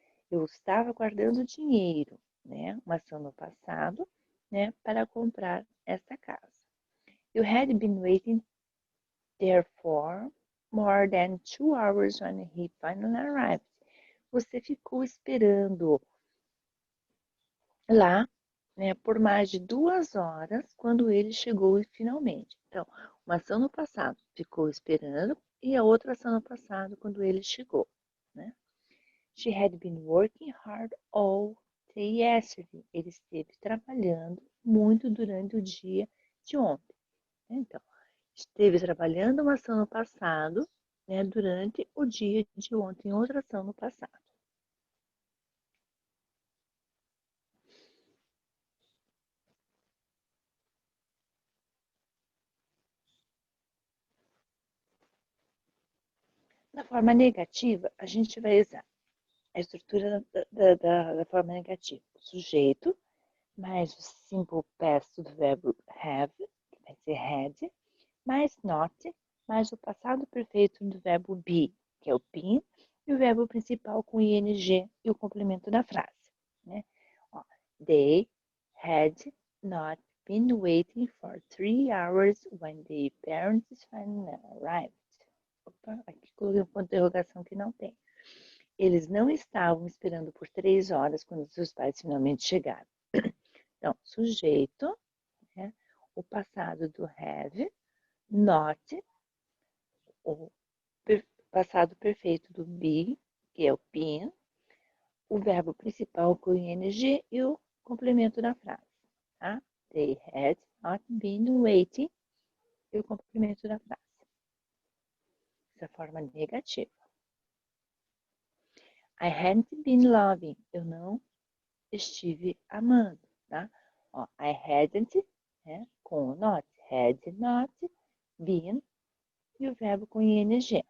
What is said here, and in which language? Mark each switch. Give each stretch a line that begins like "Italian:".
Portuguese: Eu estava guardando dinheiro, né? Uma ação no passado, né? Para comprar essa casa.
English: You had been waiting there for more than 2 hours when he finally arrived.
Portuguese: Você ficou esperando lá, né, por mais de 2 horas quando ele chegou finalmente. Então, uma ação no passado ficou esperando e a outra ação no passado quando ele chegou, né?
English: She had been working hard all day yesterday.
Portuguese: Ele esteve trabalhando muito durante o dia de ontem. Então, esteve trabalhando uma ação no passado, né, durante o dia de ontem, outra ação no passado. Na forma negativa, a gente vai usar a estrutura da forma negativa. O sujeito, mais o simple past do verbo have, que vai ser had, mais not, mais o passado perfeito do verbo be, que é o been, e o verbo principal com ing e o complemento da frase. Né?
English: Ó, they had not been waiting for 3 hours when their parents finally arrived.
Portuguese: Opa, aqui coloquei um ponto de interrogação que não tem. Eles não estavam esperando por 3 horas quando seus pais finalmente chegaram. Então, sujeito, né? O passado do have, not, o passado perfeito do be, que é o been, o verbo principal com ing e o complemento da frase. Tá?
English: They had not been waiting
Portuguese: e o complemento da frase. Essa forma negativa.
English: I hadn't been loving.
Portuguese: Eu não estive amando, tá? Ó,
English: I hadn't,
Portuguese: né, com o not.
English: Had not been
Portuguese: e o verbo com ing.